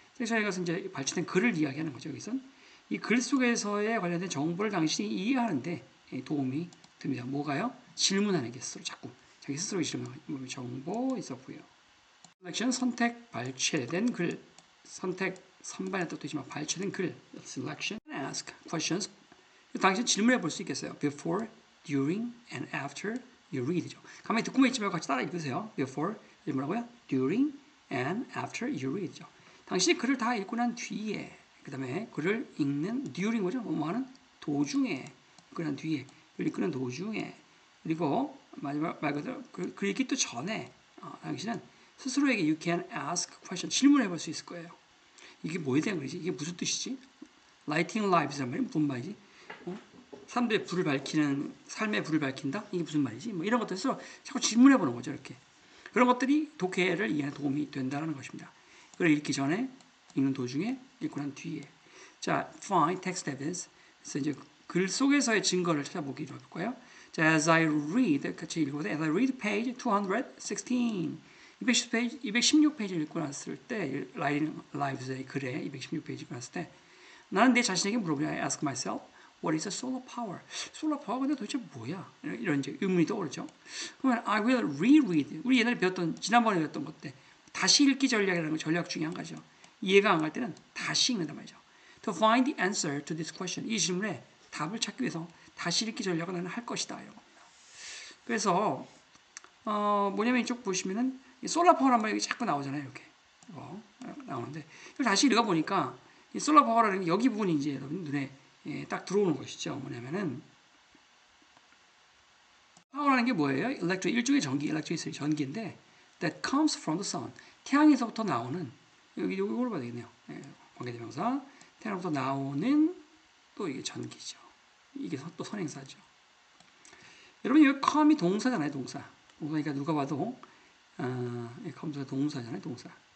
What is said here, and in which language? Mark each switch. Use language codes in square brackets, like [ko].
[ko] 섹션에 가서 이제 발췌된 글을 이야기하는 거죠. 여기선 이 글 속에서의 관련된 정보를 당신이 이해하는데 도움이 됩니다. 뭐가요? 질문하는 게 스스로 자꾸 자기 스스로 질문하는 정보 있었고요. selection 선택 발췌된 글. 선택 선반의 뜻도 있지만 발췌된 글. [en] selection ask questions. [ko] 당신 질문해 볼 수 있겠어요? [en] Before, during, and after you read죠. [ko] 가만히 듣고만 있지 말고 같이 따라 읽으세요. [en] Before, [ko] 뭐라고요? [en] During, and after you read죠. [ko] 당신이 글을 다 읽고 난 뒤에, 그 다음에 글을 읽는 during 뭐죠? 뭐하는? 도중에, 읽고 난 뒤에, 글 읽는 도중에, 그리고 마지막 말 그대로 글 읽기 또 전에 당신은 스스로에게 [en] you can ask question, [ko] 질문해 볼 수 있을 거예요. 이게 뭐에 대한 거지? 이게 무슨 뜻이지? Lighting lives 하면 무슨 말이지? 사람들의 불을 밝히는, 삶의 불을 밝힌다? 이게 무슨 말이지? 뭐 이런 것들에서 자꾸 질문해 보는 거죠, 이렇게. 그런 것들이 독해를 이해하는 도움이 된다는 것입니다. 그걸 읽기 전에, 읽는 도중에, 읽고 난 뒤에. [en] 자, find text evidence. [ko] 그래서 이제 글 속에서의 증거를 찾아보기로 할 거예요. 자, [en] as I read, [ko] 같이 읽어보세요. [en] As I read page 216. [ko] 216페이지를 읽고 났을 때, Writing Lives의 글에 216페이지 읽고 났을 때, 나는 내 자신에게 물어보냐. [en] I ask myself, what is a solar power? [ko] solar power 근데 도대체 뭐야? 이런 이제 의문이 떠오르죠. [en] 그러면 I will reread. [ko] 우리 옛날에 배웠던, 지난번에 배웠던 것 때, 다시 읽기 전략이라는 건 전략 중에 한 가지죠. 이해가 안 갈 때는 다시 읽는단 말이죠. [en] To find the answer to this question. [ko] 이 질문에 답을 찾기 위해서 다시 읽기 전략을 나는 할 것이다. 이런 겁니다. 그래서, 뭐냐면 이쪽 보시면은, 솔라 파워란 말이 자꾸 나오잖아요. 이렇게. 나오는데, 이걸 다시 읽어보니까, 이 솔라 파워라는 여기 부분이 이제 여러분 눈에 딱 들어오는 것이죠. 뭐냐면은 파워라는 게 뭐예요? 일종의 전기, [en] electricity, 전기인데 that comes from the sun. [ko] 태양에서부터 나오는 이걸 봐야 되겠네요. 관계대명사. 태양으로부터 나오는 또 이게 전기죠. 이게 또 선행사죠. 여러분 여기 come이 동사잖아요, 동사. 동사니까 누가 봐도 come가 동사잖아요, 동사.